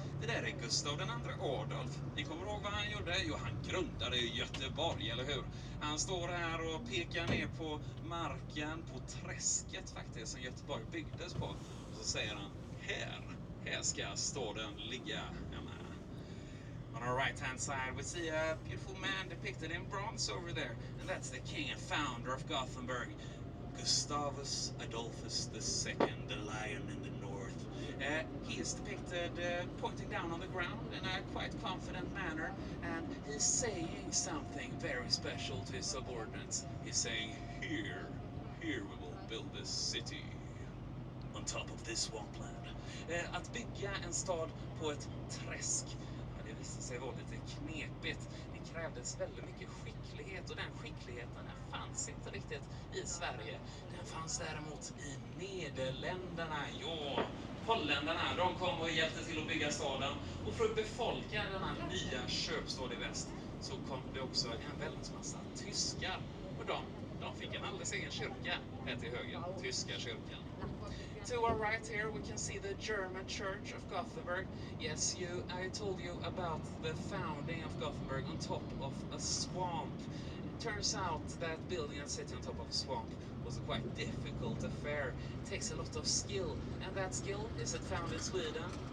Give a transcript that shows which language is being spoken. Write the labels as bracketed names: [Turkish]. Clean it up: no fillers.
[Swedish] Det där är Gustav II Adolf. Ni kommer ihåg vad han gjorde? Jo, han grundade Göteborg, eller hur? Han står här och pekar ner på marken, på träsket faktiskt, som Göteborg byggdes på. Och så säger han, här ska staden ligga. [English] On our right-hand side, we see a beautiful man depicted in bronze over there. And that's the king and founder of Gothenburg, Gustavus Adolphus II, the lion in the north. He is depicted pointing down on the ground in a quite confident manner. And he's saying something very special to his subordinates. He's saying, here we will build this city on top of this swampland. [Swedish] Att bygga en stad på ett träsk, det visade sig vara lite knepigt. Det krävdes väldigt mycket skicklighet och den skickligheten fanns inte riktigt i Sverige. Den fanns däremot i Nederländerna. Ja, holländarna, de kom och hjälpte till att bygga staden. Och för att befolka denna nya köpstad i väst så kom det också en väldigt massa tyskar. Och de fick en alldeles egen kyrka här till höger, tyska kyrkan. [English] To our right here we can see the German church of Gothenburg. Yes, I told you about the founding of Gothenburg on top of a swamp. It turns out that building a city on top of a swamp was a quite difficult affair. It takes a lot of skill, and that skill, is it found in Sweden?